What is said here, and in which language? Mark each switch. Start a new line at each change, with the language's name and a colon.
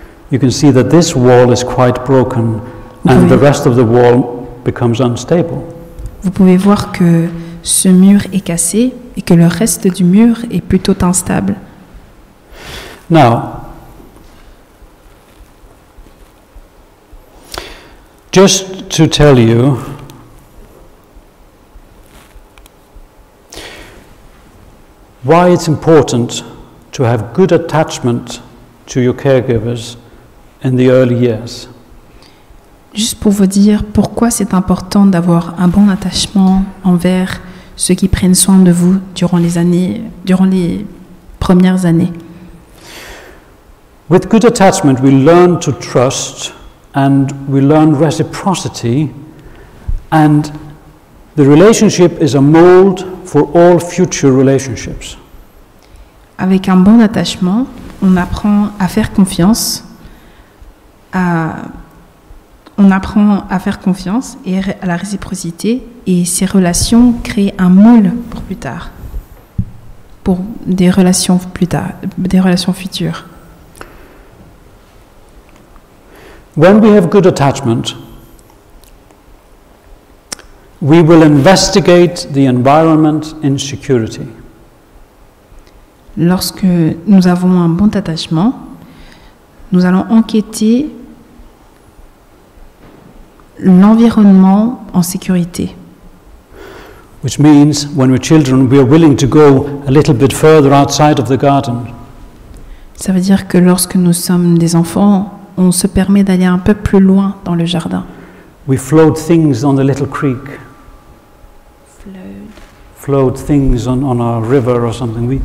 English: you can see that this wall is quite broken and the rest of the wall becomes unstable.
French: vous pouvez voir que ce mur est cassé et que le reste du mur est plutôt instable.
English: Now, just to tell you, why it's important to have good attachment to your caregivers in the early years.
French: Juste pour vous dire pourquoi c'est important d'avoir un bon attachement envers ceux qui prennent soin de vous durant les premières années.
English: With good attachment, we learn to trust and we learn reciprocity, and the relationship is a mold for all future relationships.
French: Avec un bon attachement, on apprend à faire confiance on apprend à faire confiance et à la réciprocité, et ces relations créent un moule pour plus tard, pour des relations futures.
English: When we have good attachment, we will investigate the environment in security.
French: Lorsque nous avons un bon attachement, nous allons enquêter l'environnement en sécurité.
English: Which means, when we're children, we are willing to go a little bit further outside of the garden.
French: Ça veut dire que lorsque nous sommes des enfants, on se permet d'aller un peu plus loin dans le jardin.
English: We float things on the little creek. Float things on our river or something.